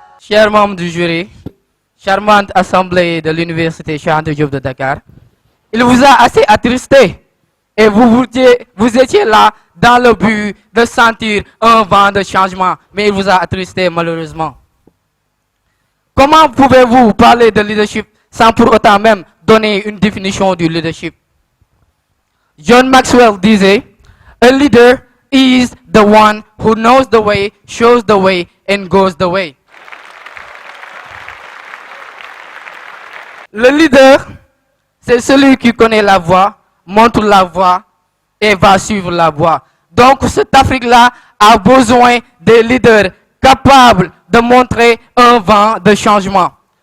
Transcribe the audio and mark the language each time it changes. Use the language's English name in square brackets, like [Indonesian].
[French] chers membres du jury, charmante assemblée de l'université Cheikh Anta Diop de Dakar, il vous a assez attristé et vous étiez là dans le but de sentir un vent de changement, mais il vous a attristé malheureusement. Comment pouvez-vous parler de leadership sans pour autant même donner une définition du leadership? John Maxwell disait, [English] a leader is the one who knows the way, shows the way, and goes the way. [French] Le leader, c'est celui qui connaît la voie, montre la voie et va suivre la voie. Donc cette Afrique-là a besoin des leaders capables de montrer un vent de changement.